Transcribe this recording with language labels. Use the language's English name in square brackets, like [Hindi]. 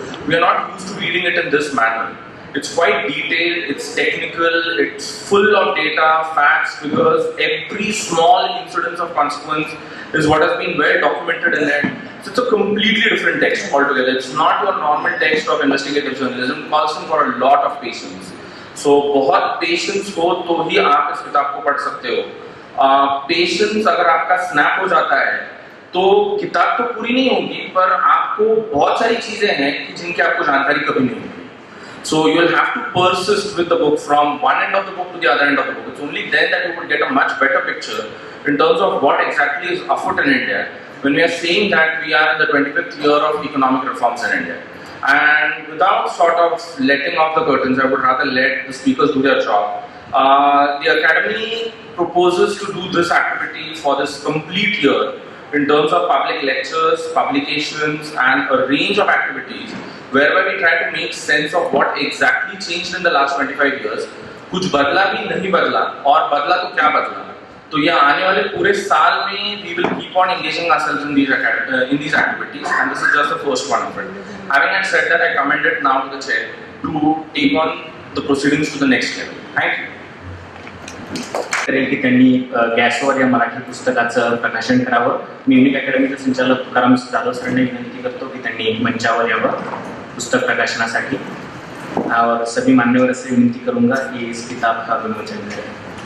[English] We are not used to reading it in this manner. It's quite detailed, it's technical, it's full of data, facts, figures. Every small incidence of consequence is what has been well documented in it. So it's a completely different text altogether. It's not your normal text of investigative journalism. It calls for a lot of patience. [Hindi] So बहुत patience हो तो ही आप इस किताब को पढ़ सकते हो. Patience अगर आपका snap हो जाता है तो किताब तो पूरी नहीं होगी, पर आपको बहुत सारी चीजें हैं जिनकी आपको जानकारी कभी नहीं होगी. [English] So you will have to persist with the book from one end of the book to the other end of the book. It's only then that you will get a much better picture in terms of what exactly is afoot in India when we are saying that we are in the 25th year of economic reforms in India. And without sort of letting off the curtains, I would rather let the speakers do their job. The Academy proposes to do this activity for this complete year in terms of public lectures, publications, and a range of activities whereby we try to make sense of what exactly changed in the last 25 years. [Hindi] कुछ बदला भी नहीं बदला, और बदला तो क्या बदला. तो ये आने वाले पूरे साल में [English] we will keep on engaging ourselves in these activities, and this is just the first one of it. Having said that, I commend it now to the chair to take on the proceedings to the next level. Thank you. [Marathi] करेल की त्यांनी गॅसवर या मराठी पुस्तकाचं प्रकाशन करावं. मी unique अकॅडमीचे संचालक तुकाराम जाधव सरांना विनंती करतो की त्यांनी मंचावर यावं पुस्तक प्रकाशनासाठी. [Hindi] और सभी मान्यवरों से विनती करूंगा कि इस किताब का विमोचन करें.